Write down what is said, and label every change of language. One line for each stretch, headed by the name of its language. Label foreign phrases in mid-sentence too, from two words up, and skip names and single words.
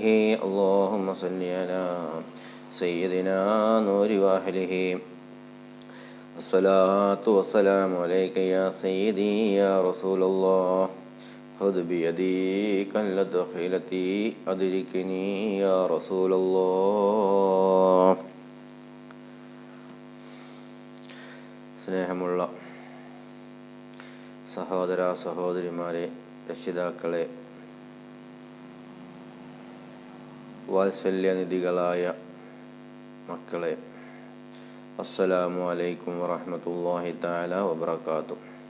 Arabic: اللهم صل على سيدنا نور واحله. الصلاة والسلام عليك يا سيدي يا رسول الله. خذ بيدي كالدخيلتي أدركني يا رسول الله.
Malayalam: സ്നേഹമുള്ള സഹോദര സഹോദരിമാരെ, രക്ഷിതാക്കളെ, വാത്സല്യനിധികളായ മക്കളെ,
Arabic: السلام عليكم ورحمة الله تعالى وبركاته.